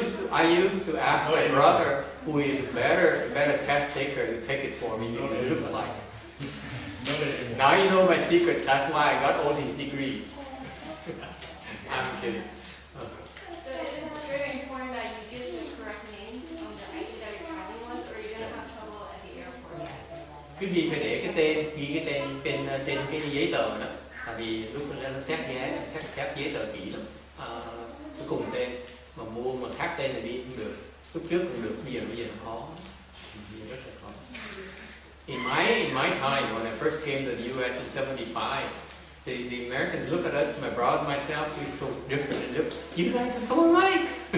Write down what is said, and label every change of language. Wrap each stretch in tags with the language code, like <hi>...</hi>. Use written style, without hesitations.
<en>I used to ask my brother, who is a better test taker, to take it for me because they look alike. Now you know my secret. That's why I got all these degrees. I'm kidding. So it is very important that you give the correct name on the ID that you're traveling with, or you're gonna have trouble at the airport.</en> <vi>Quý vị phải để cái tên, ghi cái tên trên cái giấy tờ đó. Tại vì lúc nó xét giấy tờ kỹ lắm. Cuối cùng tên mà mua mà khác tên là đi không được. Lúc trước cũng được, bây giờ nó khó. Bây giờ rất là khó.</vi> <en>In my time, when I first came to the U.S. in '75, the Americans look at us, my brother and myself, we're so different. And look, you guys are so alike.</en>